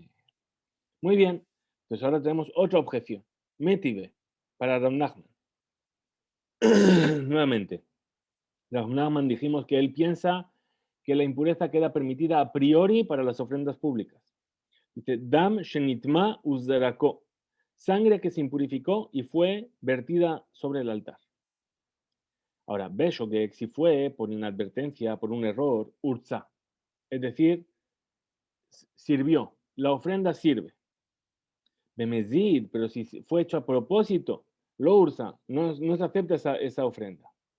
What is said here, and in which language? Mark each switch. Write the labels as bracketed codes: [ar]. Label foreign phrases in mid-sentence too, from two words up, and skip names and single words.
[es] Muy bien, entonces ahora tenemos otra objeción. Metive, para Rav Nachman. Nuevamente, Rav Nachman dijimos que él piensa que la impureza queda permitida a priori para las ofrendas públicas. Dice, [he] דם שנטמא וזרקו, [es] sangre que se impurificó y fue vertida sobre el altar. Ahora, Beshogeg, si fue por inadvertencia, por un error, urza, es decir, sirvió, la ofrenda sirve. Bemezid, pero si fue hecho a propósito, [he] לא הורצה, [es] no se acepta esa ofrenda.